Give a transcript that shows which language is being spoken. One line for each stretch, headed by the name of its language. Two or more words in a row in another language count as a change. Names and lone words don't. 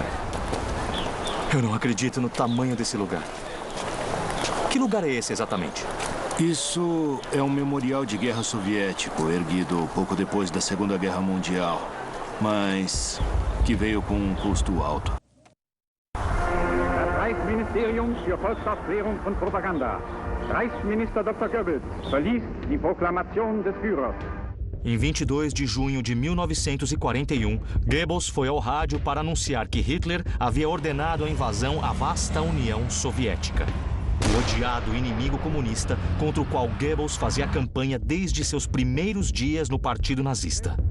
Portuguese: Eu não acredito no tamanho desse lugar. Que lugar é esse exatamente? Isso é um memorial de guerra soviético, erguido pouco depois da Segunda Guerra Mundial, mas que veio com um custo alto.
German: Das Reichsministerium für Volksaufklärung und Propaganda. Reichsminister Dr. Goebbels verließ die Proklamation des Führers.
Portuguese: Em 22 de junho de 1941, Goebbels foi ao rádio para anunciar que Hitler havia ordenado a invasão à vasta União Soviética. O odiado inimigo comunista contra o qual Goebbels fazia campanha desde seus primeiros dias no Partido Nazista.